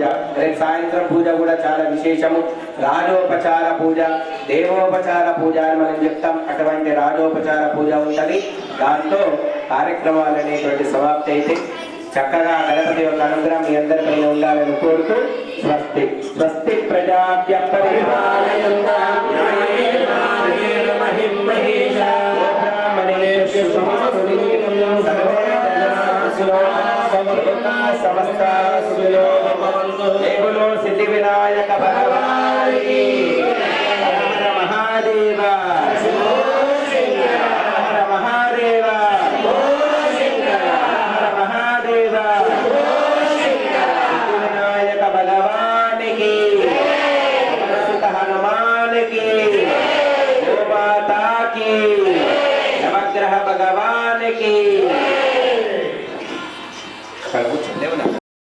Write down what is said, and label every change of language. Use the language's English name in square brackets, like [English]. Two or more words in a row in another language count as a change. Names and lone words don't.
[Telugu] రేపు సాయంత్రం పూజ కూడా చాలా విశేషము. రాజోపచార పూజ, దేవోపచార పూజ అని మనం చెప్తాం. అటువంటి రాజోపచార పూజ ఉంటుంది. దాంతో కార్యక్రమాలు అనేటువంటి సమాప్తి అయితే చక్కగా గణపతి యొక్క అనుగ్రహం మీ అందరిపై ఉండాలని కోరుతూ [Sanskrit] స్వస్తి స్వస్తి ప్రజాభ్య పరిపాలయంతాం న్యాయేన మార్గేణ మహిమహేషా బ్రాహ్మణేభ్యో శుభమస్తు సర్వే జనాః సుఖినో లోకాః సమస్తాః సుఖినో భవంతు. [Telugu] జై బోలో సిద్ధి వినాయక భగవానికి. [Sanskrit] హర హర మహాదేవ, హర హర మహాదేవ, [Telugu] వినాయక భగవానికి, హనుమానికి, గోమాతాకి, నవగ్రహ భగవానికి.